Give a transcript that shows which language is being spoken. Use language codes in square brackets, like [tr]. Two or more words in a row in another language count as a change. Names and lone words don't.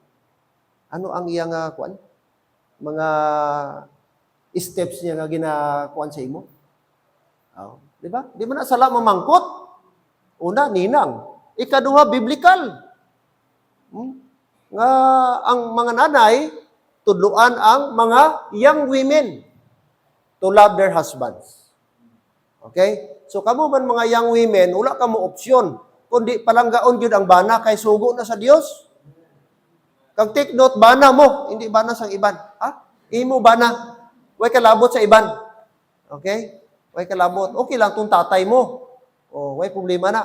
[hil] Ano ang iyang, mga steps niya nga ginakuan sa imo? Di ba? Di ba na sala mamangkot? Una, ninang. Ikaduha, biblical. Nga ang mga nanay, tudluan ang mga [en] young women to love their husbands. [hil] Okay? So kamo man mga [en] young women, [hil] wala ka mo opsyon, kundi palanggaon gyud ang bana kay sugo na sa Dios. Kag [en] take note, [hil] bana mo, hindi bana sang iban. Imo bana. Way kalabot sa iban. Okay? Way kalabot. Okay lang tong tatay mo. Way problema na.